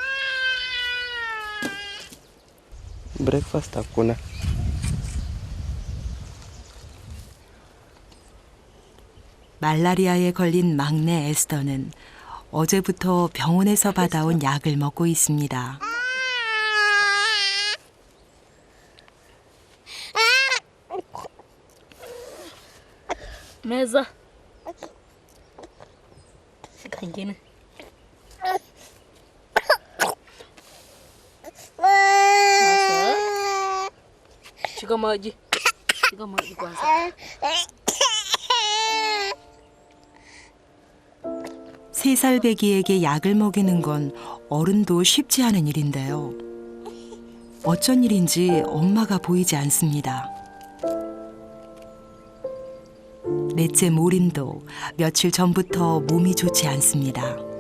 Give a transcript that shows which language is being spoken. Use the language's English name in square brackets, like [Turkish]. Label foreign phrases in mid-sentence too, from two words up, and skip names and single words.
[Swahili] Breakfast hakuna. [Korean] 말라리아에 걸린 막내 에스더는 어제부터 병원에서 받아온 약을 먹고 있습니다. [Swahili] Meza. Shika ingine. Shika maji. Shika maji kwanza. [Korean] 세 살 배기에게 약을 먹이는 건 어른도 쉽지 않은 일인데요. 어쩐 일인지 엄마가 보이지 않습니다. 넷째 모린도 며칠 전부터 몸이 좋지 않습니다.